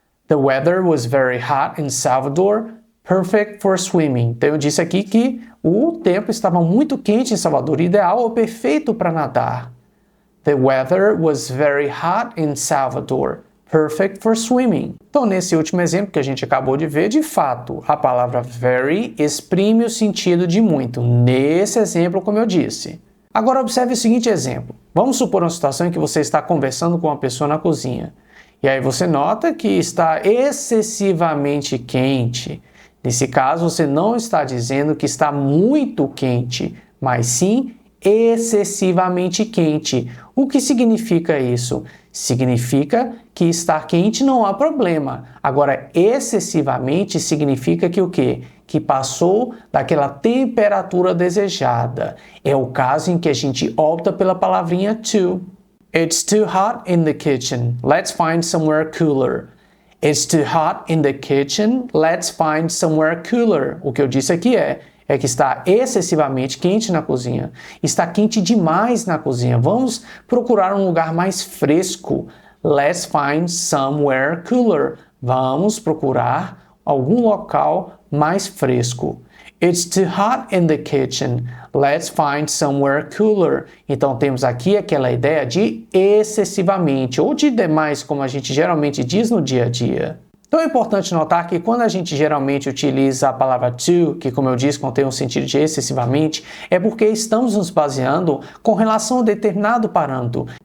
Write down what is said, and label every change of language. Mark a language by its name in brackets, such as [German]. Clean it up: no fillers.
[English] The weather was very hot in Salvador, perfect for swimming. [Portuguese] Então eu disse aqui que o tempo estava muito quente em Salvador, ideal ou perfeito para nadar. [English] The weather was very hot in Salvador, perfect for swimming. [Portuguese] Então nesse último exemplo que a gente acabou de ver, de fato, a palavra very exprime o sentido de muito. Nesse exemplo, como eu disse. Agora observe o seguinte exemplo. Vamos supor uma situação em que você está conversando com uma pessoa na cozinha. E aí você nota que está excessivamente quente. Nesse caso, você não está dizendo que está muito quente, mas sim excessivamente quente. O que significa isso? Significa que estar quente não há problema. Agora, excessivamente significa que o quê? Que passou daquela temperatura desejada. É o caso em que a gente opta pela palavrinha too. [English] It's too hot in the kitchen. Let's find somewhere cooler. It's too hot in the kitchen. Let's find somewhere cooler. [Portuguese] O que eu disse aqui é que está excessivamente quente na cozinha. Está quente demais na cozinha. Vamos procurar um lugar mais fresco. [English] Let's find somewhere cooler. [Portuguese] Vamos procurar algum local mais fresco. [English] It's too hot in the kitchen. Let's find somewhere cooler. [Portuguese] Então temos aqui aquela ideia de excessivamente ou de demais, como a gente geralmente diz no dia a dia. Então é importante notar que quando a gente geralmente utiliza a palavra too, que como eu disse contém um sentido de excessivamente, é porque estamos nos baseando com relação a determinado parâmetro.